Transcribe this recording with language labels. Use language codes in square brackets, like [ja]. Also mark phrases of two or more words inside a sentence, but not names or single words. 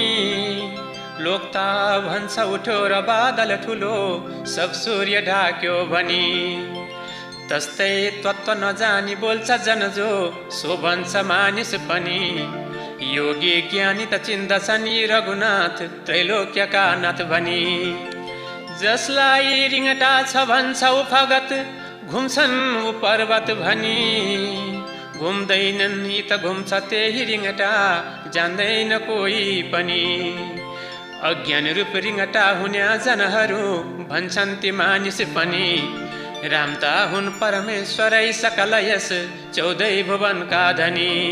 [ne] लोकता भन्छ उठो र बादल ठुलो सब सूर्य ढाक्यो भनी। तस्तै तत्त्व नजानी बोल्छ जन जो सो भन्छ मानिस पनि। योगी ज्ञानी त चिन्दछन् यी रघुनाथ त्रैलोक्यका नाथ भनी। जसलाई रिङटा छ भन्छ उ भगत घुम्छन् उ पर्वत भनी। घुम्दैनन् यी त घुम्छ त्यही रिङटा जान्दैन कोही पनि। अज्ञान रूप रिङटा हुन्या जनहरू भन्छन् ती मानिस पनि। रामता हुन् परमेश्वरै सकल यस 14 भुवनका धनी।